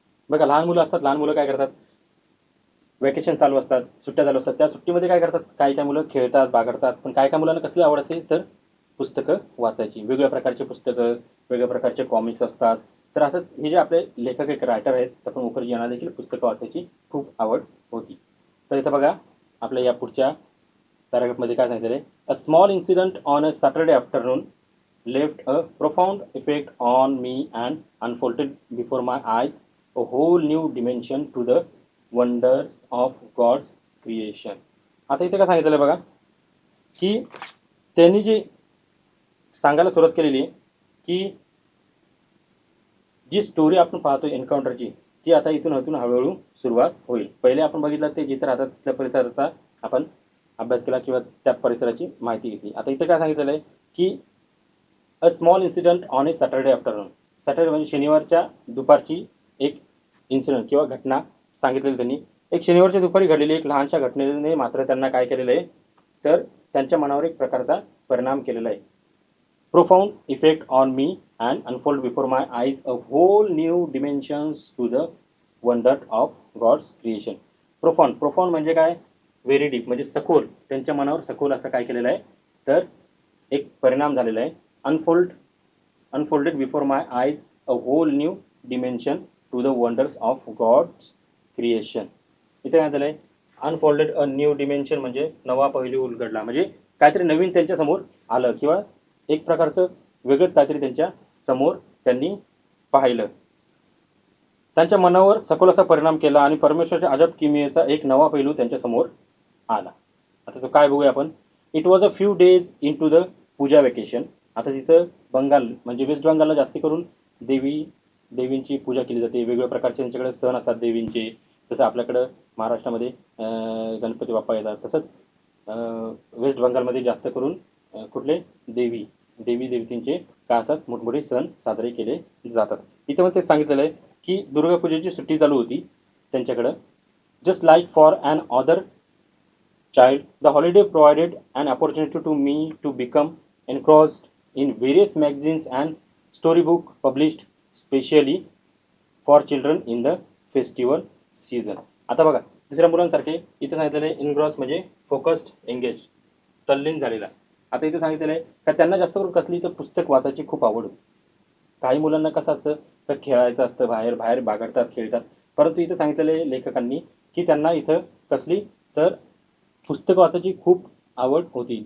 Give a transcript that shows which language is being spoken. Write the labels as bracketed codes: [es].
[mr] बघा लहान मुलं असतात लहान मुलं काय करतात वेकेशन चालू असतात, सुट्ट्या चालू असतात, त्या सुट्टीमध्ये काय करतात, काही काही मुलं खेळतात, बागडतात, पण काही काही मुलांना कसली आवड असते तर पुस्तकं वाचायची. वेगवेगळ्या प्रकारचे पुस्तकं, वेगवेगळ्या प्रकारचे कॉमिक्स असतात. तर असंच हे जे आपले लेखक एक रायटर आहेत तपन मुखर्जी यांना देखील पुस्तकं वाचायची खूप आवड होती. तर इथं बघा आपल्या या पुढच्या पॅराग्राफमध्ये काय सांगितलेलं आहे, [en] A small incident on a Saturday afternoon left a profound effect on me and unfolded before my eyes a whole new dimension to the wonders of God's creation. [mr] आता इथे काय सांगितलेलं आहे बघा, की त्यांनी जी सांगायला सुरुवात केलेली आहे, की जी स्टोरी आपण पाहतो एन्काउंटरची, ती आता इथून हळूहळू सुरुवात होईल. पहिले आपण बघितलं ते जिथे राहतात तिथल्या परिसराचा आपण अभ्यास केला किंवा त्या परिसराची माहिती घेतली. आता इथे काय सांगितलेलं आहे, की [en] A small incident on a Saturday afternoon. [mr] Saturday म्हणजे शनिवारच्या दुपारची एक इन्सिडेंट किंवा घटना सांगितलेली त्यांनी. एक शनिवारच्या दुपारी घडलेली एक लहानशा घटनेने मात्र त्यांना काय केलेलं आहे, तर त्यांच्या मनावर एक प्रकारचा परिणाम केलेला आहे. [en] profound effect on me and unfold before my eyes a whole new dimensions to the wonder of God's creation. [mr] profound म्हणजे काय, [en] very deep [mr] म्हणजे सखोल, त्यांच्या मनावर सखोल असं काय केलेलं आहे, तर एक परिणाम झालेला आहे. [en] Unfolded before my eyes a whole new dimension to the wonders of God's creation. [mr] इथे काय झालंय, अनफोल्डेड अ न्यू डिमेन्शन म्हणजे नवा पैलू उलगडला, म्हणजे काहीतरी नवीन त्यांच्या समोर आलं किंवा एक प्रकारचं वेगळंच काहीतरी त्यांच्या समोर त्यांनी पाहिलं. त्यांच्या मनावर सखोल असा परिणाम केला आणि परमेश्वराच्या अजब किमयेचा एक नवा पैलू त्यांच्या समोर आला. आता तो काय बघूया आपण. [en] It was a few days into the Puja vacation. [mr] आता तिथं बंगाल म्हणजे वेस्ट बंगालला जास्ती करून देवींची पूजा केली जाते. वेगवेगळ्या प्रकारचे त्यांच्याकडे सण असतात देवींचे. जसं आपल्याकडं महाराष्ट्रामध्ये गणपती बाप्पा येतात, तसंच वेस्ट बंगालमध्ये जास्त करून कुठले देवी देवतींचे काय असतात मोठमोठे सण साजरे केले जातात. इथे मग ते सांगितलेलं आहे की दुर्गा पूजेची सुट्टी चालू होती त्यांच्याकडं. [en] Just like for another child, the holiday provided an opportunity to me to become engrossed in various magazines and storybook published specially for children in the festival season. [mr] आता बघा दुसऱ्या मुलांसारखे इथे सांगितलेलं आहे इनग्रॉस म्हणजे फोकस्ड, एंगेज, तल्लीन झालेला. आता इथे सांगितलेलं आहे का त्यांना जास्त करून कसली तर पुस्तक वाचायची खूप आवड होती. काही मुलांना कसं असतं तर खेळायचं असतं, बाहेर बाहेर बागडतात, खेळतात. परंतु इथं सांगितलेलं आहे लेखकांनी की त्यांना इथं कसली तर पुस्तक वाचायची खूप आवड होती.